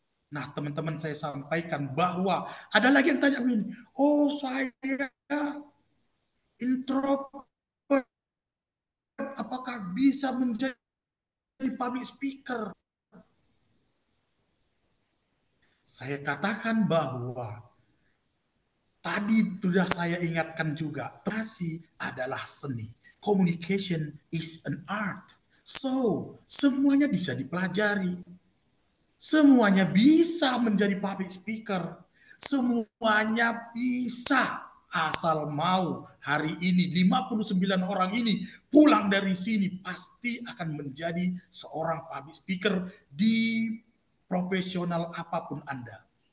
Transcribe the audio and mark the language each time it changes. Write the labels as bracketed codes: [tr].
[id] Nah, teman-teman saya sampaikan bahwa ada lagi yang tanya begini, oh saya introvert, apakah bisa menjadi public speaker? Saya katakan bahwa tadi sudah saya ingatkan juga, komunikasi adalah seni. [en] Communication is an art. [id] So, semuanya bisa dipelajari. Semuanya bisa menjadi public speaker. Semuanya bisa asal mau. Hari ini 59 orang ini pulang dari sini pasti akan menjadi seorang public speaker di profesional apapun Anda.